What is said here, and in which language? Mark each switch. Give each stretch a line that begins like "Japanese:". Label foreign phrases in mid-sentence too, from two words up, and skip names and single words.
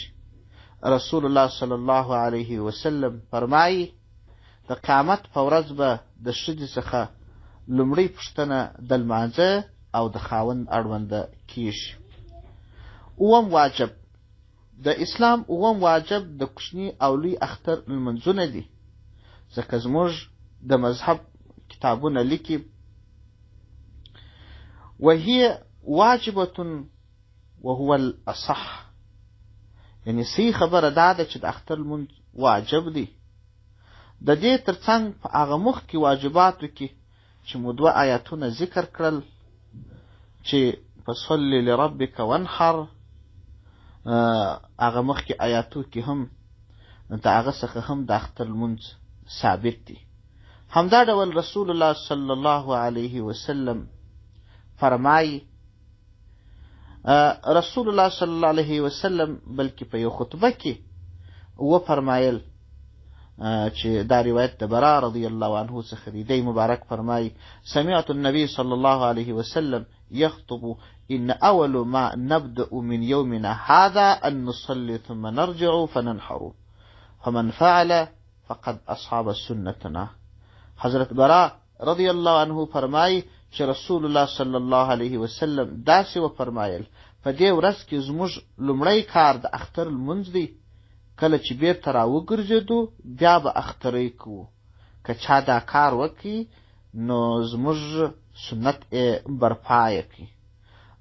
Pashto: رسول الله
Arabic: صلی الله علیه وسلم
Pashto: فرمایي: د قیامت په ورځ به د ښځې څخه لومړۍ پوښتنه د لمانځه او د خاوند اړونده کېږي. 9م واجب د اسلام 9م واجب د کوچني او لوی اختر لمونځونه دي. ځکه زموږ د مذهب کتابونه لیکي:
Arabic: وهي واجبة وهو الاصح.
Pashto: یعنی صحیح خبره دا ده چې د اختر لمونځ واجب دی. د دې ترڅنګ په هغه مخکې واجباتو کې چې مو 2 آیاتونه ذکر کړل چې
Arabic: فصل لربک وانحر،
Pashto: هغه مخکې آیاتو کې هم د هغه څخه هم د اختر لمونځ ثابت دی. همدا ډول رسول الله
Arabic: صلی الله علیه وسلم
Pashto: فرمایي، رسول الله
Arabic: صلی الله علیه وسلم
Pashto: بلکې په یو خطبه کې وفرمایل چې دا روایت د برا
Arabic: رضی الله عنه
Pashto: څخه دی. دی مبارک فرمایي:
Arabic: سمعت النبي صلی الله علیه وسلم يخطب إن أول ما نبدأ من يومنا هذا أن نصلي ثم نرجع فننحر فمن فعل فقد أصحاب سنتنا.
Pashto: حضرت برا
Arabic: رضی الله عنه
Pashto: فرمایي چې رسول الله
Arabic: صلی الله علیه وسلم
Pashto: داسې وفرمایل: په دې ورځ کې زموږ لومړی کار د اختر لمونځ دی. کله چې بیرته راوګرځېدو بیا به اخترۍ کوو. که چا دا کار وکړي نو زموږ سنت یې برپایه کړي.